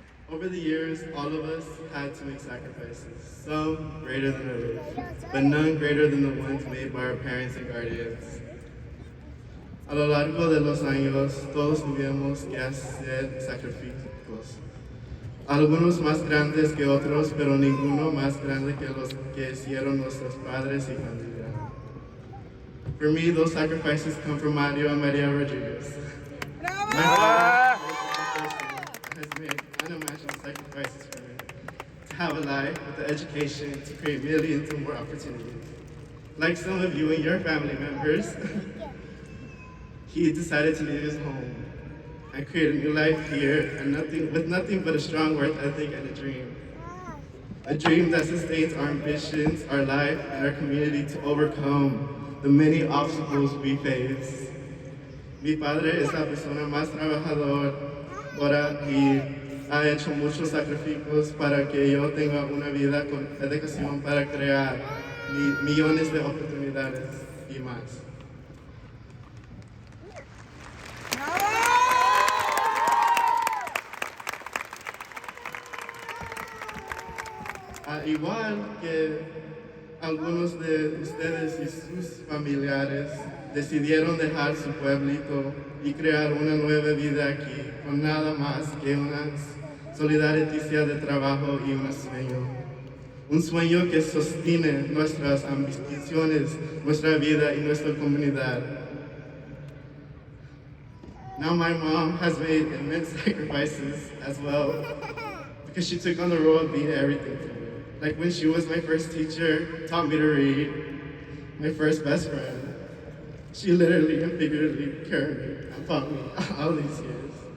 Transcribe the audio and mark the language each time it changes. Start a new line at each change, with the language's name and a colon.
English: Over the years, all of us had to make sacrifices, some greater than others, but none greater than the ones made by our parents and guardians.
Spanish: A lo largo de los años, todos tuvimos que hacer sacrificios. Algunos más grandes que otros, pero ninguno más grande que los que hicieron nuestros padres y familia.
English: For me, those sacrifices come from Mario and Maria Rodriguez. My father has made unimaginable sacrifices for me to have a life with the education to create millions of more opportunities. Like some of you and your family members, he decided to leave his home and create a new life here and with nothing but a strong work ethic and a dream. A dream that sustains our ambitions, our life, and our community to overcome the many obstacles we face.
Spanish: Mi padre es la persona más trabajadora y ha hecho muchos sacrificios para que yo tenga una vida con dedicación para crear millones de oportunidades y más. Igual que algunos de ustedes y sus familiares decidieron dejar su pueblito y crear una nueva vida aquí, con nada más que una solidaridad de trabajo y un sueño. Un sueño que sostiene nuestras ambiciones, nuestra vida y nuestra comunidad.
English: Now my mom has made immense sacrifices as well because she took on the role of being everything for me. Like when she was my first teacher, taught me to read, my first best friend. She literally and figuratively carried me and taught me all these years.